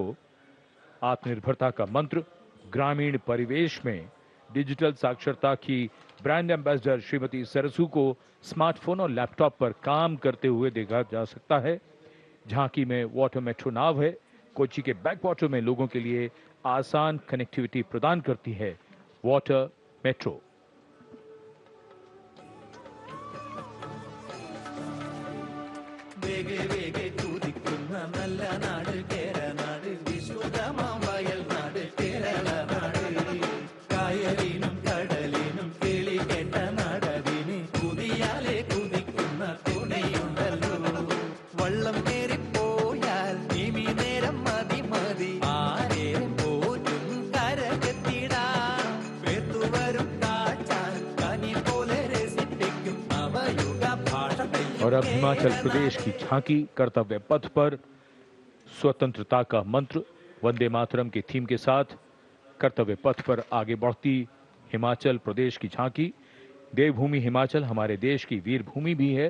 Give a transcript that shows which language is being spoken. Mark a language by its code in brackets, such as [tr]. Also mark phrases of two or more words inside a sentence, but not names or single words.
[hi] आत्मनिर्भरता का मंत्र, ग्रामीण परिवेश में डिजिटल साक्षरता की [en] brand ambassador [hi] श्रीमती सरसू को स्मार्टफोन और लैपटॉप पर काम करते हुए देखा जा सकता है। झांकी में [en] water metro [hi] नाव है, कोच्चि के [en] back water [hi] में लोगों के लिए आसान कनेक्टिविटी प्रदान करती है [en] water metro. [ml] വേഗേ വേഗേ കുതിക്കുന്ന നല്ല നാട് കേരനാട് വിശുദ്ധമാം വയൽ നാട് കേരള നാട് കായലിനും കടലിനും കിളി കേട്ട നാടതിന് കുതിയാലെ കുതിക്കുന്ന തുണയുണ്ടല്ലോ വള്ളം കേറിപ്പോയാൽ ഇനി നേരം മതി മതി ആരേരം പോറ്റും കരകെത്തിടാം വേത്തുവരും കാറ്റാൽ കനി പോലെ രസിപ്പിക്കും അവയുഗ ഭാഷ [hi] और अब हिमाचल प्रदेश की झांकी कर्तव्य पथ पर स्वतंत्रता का मंत्र वंदे मातरम के थीम के साथ कर्तव्य पथ पर आगे बढ़ती हिमाचल प्रदेश की झांकी। देवभूमि हिमाचल हमारे देश की वीर भूमि भी है।